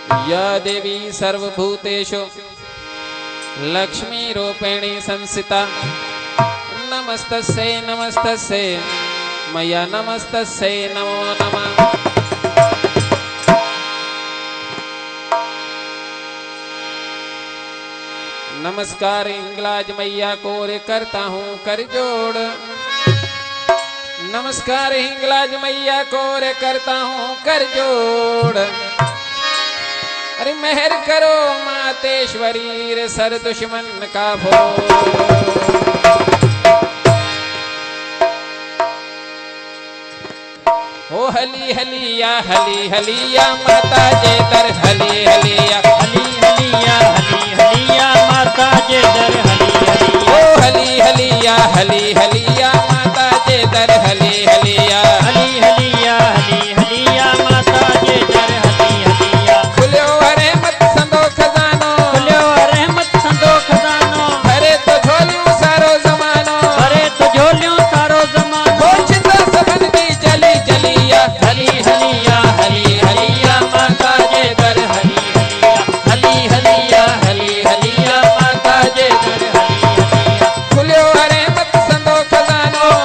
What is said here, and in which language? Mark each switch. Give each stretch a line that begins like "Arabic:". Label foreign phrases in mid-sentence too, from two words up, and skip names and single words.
Sanskrit: या देवी सर्वभूतेषु लक्ष्मीरूपेणी संस्थिता नमस्तस्यै नमस्तस्यै मया नमस्तस्यै नमो नमः।
Hindi: नमस्कार हिंगलाज मैया को रे करता हूँ कर जोड़। नमस्कार हिंगलाज मैया को रे करता हूँ कर जोड़। अरे मेहर करो मातेश्वरी रे सर दुश्मन का फोड़।
Sindhi: ओ हली हलिया माता जे दर हली हलिया माता जे दर ओ हली हलिया माता जे दर हली हलिया माता जे दर हलिया खुल्यो रहमत संदो खजानो भरे तो झोलियों सारो जमानो बोझता सबन दी जली जलिया हली हलिया माता जे दर हली हलिया माता जे दर खुल्यो रहमत संदो खजानो